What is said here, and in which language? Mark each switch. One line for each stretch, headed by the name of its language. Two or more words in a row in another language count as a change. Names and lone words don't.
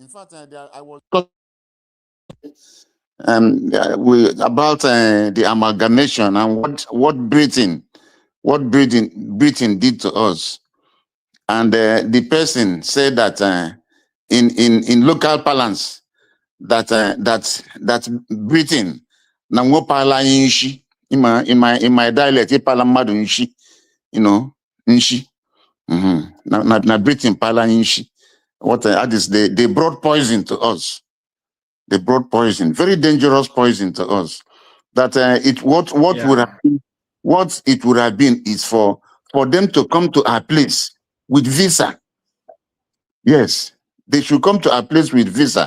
English: In fact, I was about the amalgamation and what Britain did to us. And the person said that in local parlance that Britain
Igbo: na ngopala nshi
English: in my dialect
Igbo: ipala mmadụ nshi, nshi. Na Britain pala nshi.
English: What that is, they brought poison to us. They brought poison, very dangerous poison to us. That what it would have been is for them to come to our place with visa. Yes, they should come to our place with visa.